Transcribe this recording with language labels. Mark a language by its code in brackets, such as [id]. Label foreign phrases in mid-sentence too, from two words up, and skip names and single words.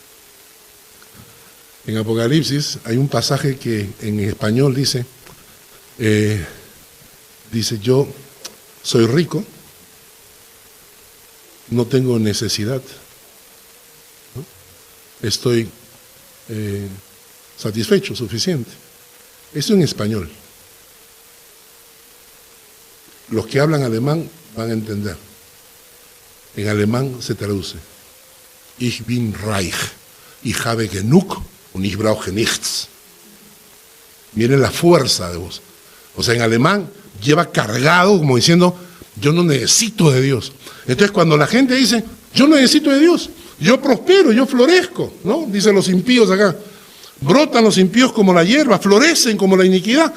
[es] En Apocalipsis hay un pasaje que en español dice, yo soy rico, no tengo necesidad, ¿no? Estoy satisfecho, suficiente. Eso en español. Los que hablan alemán van a entender. En alemán se traduce, [de] ich bin reich, ich habe genug und ich brauche nichts. [es] Miren la fuerza de voz. O sea, en alemán lleva cargado como diciendo, yo no necesito de Dios. Entonces cuando la gente dice, yo no necesito de Dios, yo prospero, yo florezco, ¿no? Dicen los impíos acá, brotan los impíos como la hierba, florecen como la iniquidad.